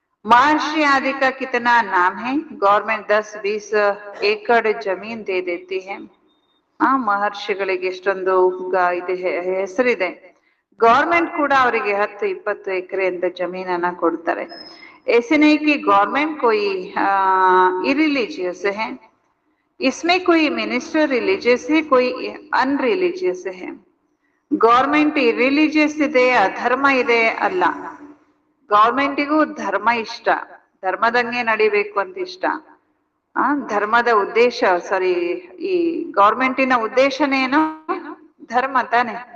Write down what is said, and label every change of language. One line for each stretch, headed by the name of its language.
Hindi: महर्षि आदि का कितना नाम है? गवर्नमेंಟ್ 10-20 एकड़ जमीन दे देती है.
Kannada: ಮಹರ್ಷಿಗಳಿಗೆ ಎಷ್ಟೊಂದು ಇದೆ ಹೆಸರಿದೆ. ಗೌರ್ಮೆಂಟ್ ಕೂಡ ಅವರಿಗೆ 10-20 ಎಕರೆ ಅಂತ ಜಮೀನನ್ನ ಕೊಡ್ತಾರೆ.
Hindi: ऐसे नहीं कि गवर्नमेंट कोई इरिलीजियस है. इसमें कोई मिनिस्टर रिलीजियस है, कोई अनरिलीजियस है.
Kannada: ಗೌರ್ಮೆಂಟ್ ಇರಿಲಿಜಿಯಸ್ ಇದೆ, ಅಧರ್ಮ ಇದೆ ಅಲ್ಲ. ಗೌರ್ಮೆಂಟಿಗೂ ಧರ್ಮ ಇಷ್ಟ, ಧರ್ಮದಂಗೆ ನಡಿಬೇಕು ಅಂತ ಇಷ್ಟ. ಧರ್ಮದ ಉದ್ದೇಶ, ಸಾರಿ, ಈ ಗೌರ್ಮೆಂಟಿನ ಉದ್ದೇಶನೇನು? ಧರ್ಮ ತಾನೆ.